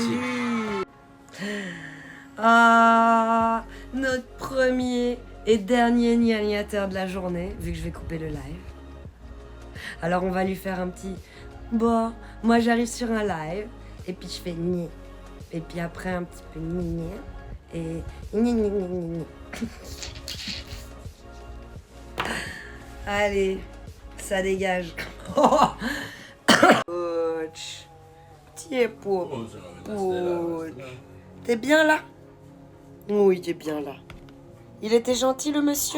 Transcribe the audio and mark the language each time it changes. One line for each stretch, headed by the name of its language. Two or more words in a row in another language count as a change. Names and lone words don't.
French: joli. Ah, notre premier et dernier gnagnateur de la journée, vu que je vais couper le live. Alors on va lui faire un petit... Bon, moi j'arrive sur un live, et puis je fais gni. Et puis après un petit peu gni, et gni, gni, gni, gni, gni. Allez, ça dégage. Ouch. Tiens, pauvre. Oh, c'est la menace, Ouch. T'es bien là? Oui, t'es bien là. Il était gentil, le monsieur?